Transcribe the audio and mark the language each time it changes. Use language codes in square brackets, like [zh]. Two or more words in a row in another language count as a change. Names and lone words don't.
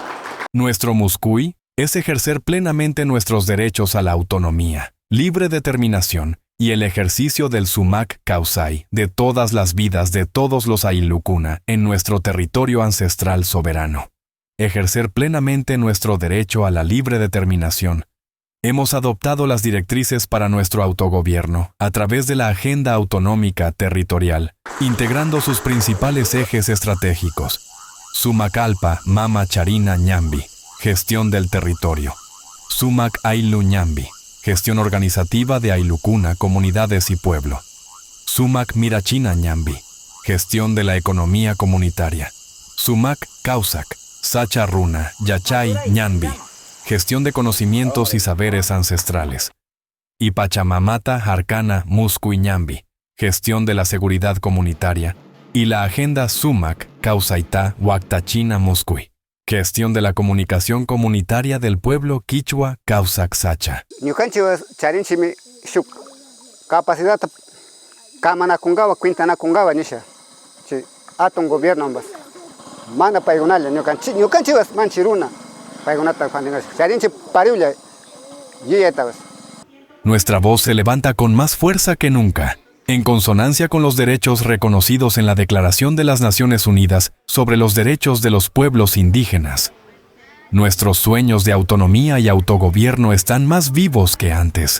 [es] Nuestro muscuy es ejercer plenamente nuestros derechos a la autonomía, libre determinación y el ejercicio del Sumac Causay de todas las vidas de todos los Ayllúcuna en nuestro territorio ancestral soberano. Ejercer plenamente nuestro derecho a la libre determinación. Hemos adoptado las directrices para nuestro autogobierno a través de la Agenda Autonómica Territorial, integrando sus principales ejes estratégicos. Sumacalpa Mama Charina Ñambi, gestión del territorio. Sumac Ayllu Ñambi, gestión organizativa de Ayllúcuna, comunidades y pueblo. Sumac Mirachina Ñambi, gestión de la economía comunitaria. Sumac Causac Sacha Runa Yachay Ñambi, gestión de conocimientos y saberes ancestrales. Y Pachamamata Arcana Muscuy Ñambi, gestión de la seguridad comunitaria. Y la agenda Sumac Causaitá Huactachina Muscuy, gestión de la comunicación comunitaria del pueblo Quichua Causac Sacha. [qu] Ñukanchik charinchimi shuk capacidad kamanakungawa cuintanakungawa nisha chi atun gobierno ambas mana paygunalla ñukanchik manchiruna paygunata charinchik pariulla yuyetawas. [es] Nuestra voz se levanta con más fuerza que nunca, en consonancia con los derechos reconocidos en la Declaración de las Naciones Unidas sobre los derechos de los pueblos indígenas. Nuestros sueños de autonomía y autogobierno están más vivos que antes.